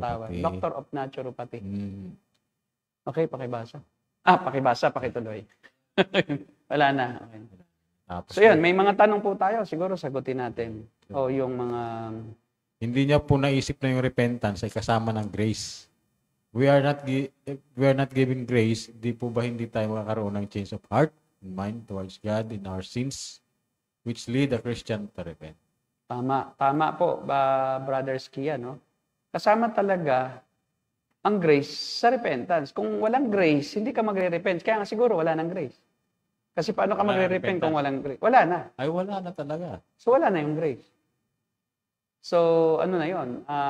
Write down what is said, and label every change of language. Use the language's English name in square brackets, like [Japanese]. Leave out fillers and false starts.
[Filipino] Tawag. Doctor of Naturopathy. Okay, pakibasa. Pakituloy. Wala na. Okay. Tapos, So yan, may mga tanong po tayo. Siguro sagutin natin. O yung mga... hindi niya po naisip na yung repentance ay kasama ng grace. [English] We are not giving grace, [Filipino] di po ba [English] hindi tayo makakaroon ng change of heart and mind towards God in our sins, which lead a Christian to repent. [Filipino] Tama po, Brother Skia, no? Kasama talaga ang grace sa repentance. Kung walang grace, hindi ka magre-repent. Kaya nga siguro wala nang grace. Kasi paano ka Wala magre-repent kung walang grace? Wala na. Ay, wala na talaga. So wala na yung grace. So ano na yon?